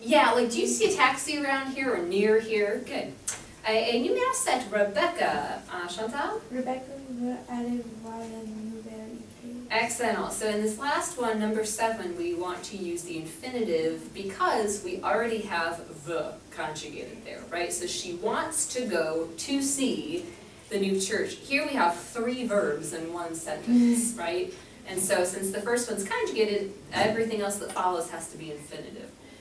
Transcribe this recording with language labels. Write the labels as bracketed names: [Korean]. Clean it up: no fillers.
[English] Yeah, like, do you see a taxi around here or near here? [French] Good. Et numéro 7, Rebecca. Chantal? Rebecca veut aller voir la nouvelle église. Excellent. [English] So in this last one, number 7, we want to use the infinitive because we already have the conjugated there, right? So she wants to go to see the new church. Here we have 3 verbs in one sentence, right? And so since the first one's conjugated, everything else that follows has to be infinitive.